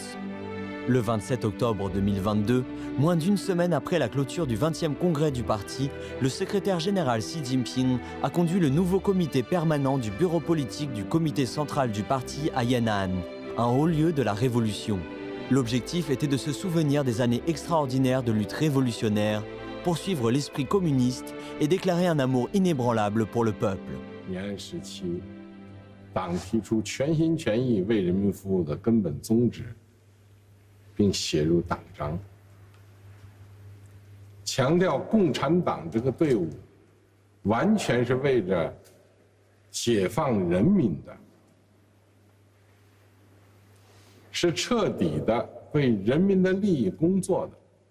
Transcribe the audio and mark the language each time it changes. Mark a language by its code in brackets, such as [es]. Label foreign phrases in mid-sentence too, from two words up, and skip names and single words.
[fr] Le 27 octobre 2022, moins d'une semaine après la clôture du 20e congrès du parti, le secrétaire général Xi Jinping a conduit le nouveau comité permanent du bureau politique du comité central du parti à Yan'an, un haut lieu de la révolution. L'objectif était de se souvenir des années extraordinaires de lutte révolutionnaire, poursuivre l'esprit communiste et déclarer un amour inébranlable pour le peuple. [zh] 延安时期，党提出全心全意为人民服务的根本宗旨，并写入党章，强调共产党这个队伍完全是为着解放人民的，是彻底的为人民的利益工作的。